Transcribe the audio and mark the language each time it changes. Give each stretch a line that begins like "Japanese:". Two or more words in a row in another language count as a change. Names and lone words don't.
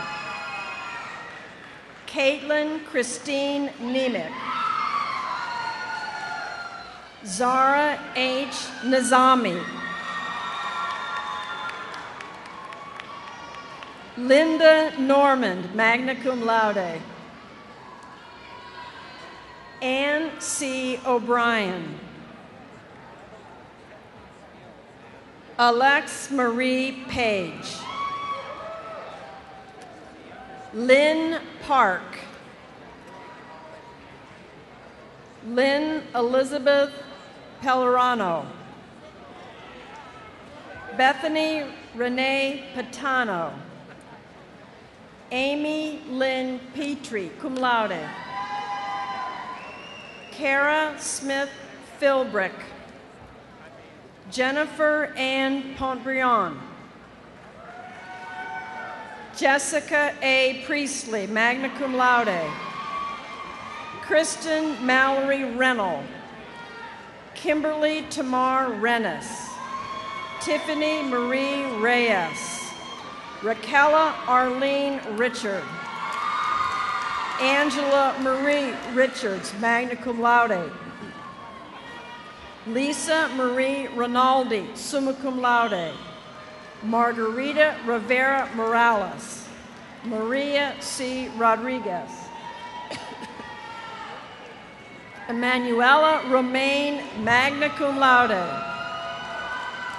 English: Caitlin Christine Nemec. Zara H. Nizami. Linda Normand,
Latin: magna cum laude.
English: Ann C. O'Brien. Alex Marie Paige. Lynn Park. Lynn Elizabeth Pellerano. Bethany Renee Patano. Amy Lynn Petrie,
Latin: cum laude.
English: Kara Smith Philbrick. Jennifer Ann Pontbriand. Jessica A. Priestley,
Latin: magna cum laude.
English: Kristen Mallory Rennell. Kimberly Tamar Rennis. Tiffany Marie Reyes. Raquela Arlene Richard. Angela Marie Richards,
Latin: magna cum laude.
English: Lisa Marie Rinaldi,
Latin: summa cum laude.
English: Margarita Rivera Morales. Maria C. Rodriguez. Emanuela Romaine,
Latin: magna cum laude.